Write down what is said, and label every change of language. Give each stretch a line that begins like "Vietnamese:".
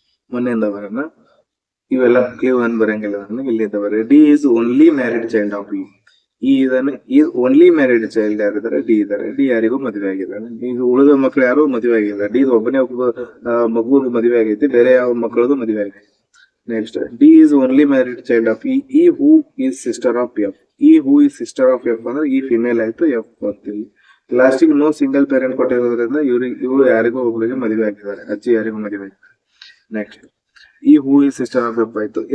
Kannada: ಮೊನ್ನೆಯಿಂದ ಬರೋಣ. ಇವೆಲ್ಲ ಕ್ಲೀವ್ ಅನ್ ಬರಂಗಿಲ್ಲ. ಇಲ್ಲಿಂದ ಬರ.
English: D is only married child of E. ಈ only married child
Kannada: ಯಾರಿದ್ದಾರೆ? ಡಿ ಇದ್ದಾರೆ. ಡಿ ಯಾರಿಗೂ ಮದುವೆ ಆಗಿದ್ದಾರೆ. ಈಗ ಉಳಿದ ಮಕ್ಳು ಯಾರು ಮದುವೆ ಆಗಿಲ್ಲ. ಡಿ ಒಬ್ಬನೇ ಒಬ್ಬ ಮಗು ಮದುವೆ ಆಗೈತಿ, ಬೇರೆ ಯಾವ ಮಕ್ಕಳದು ಮದುವೆ ಆಗೈತಿ.
English: Next, D is only married child of E. E who is sister of F. E who is sister of F
Kannada: ಅಂದ್ರೆ ಈ ಫಿಮೇಲ್ ಆಯ್ತು, ಎಫ್ ಬರ್ತಿಲ್ಲ. ಲಾಸ್ಟಿಗೆ ನೋ ಸಿಂಗಲ್ ಪೇರೆಂಟ್ ಕೊಟ್ಟಿರೋದ್ರಿಂದ ಇವರು ಯಾರಿಗೂ ಒಬ್ಬರಿಗೆ ಮದುವೆ ಆಗಿದ್ದಾರೆ, ಅಜ್ಜಿ ಯಾರಿಗೂ ಮದುವೆ ಆಗಿದ್ದಾರೆ.
English: Next E who is sister of F ಆಯ್ತು.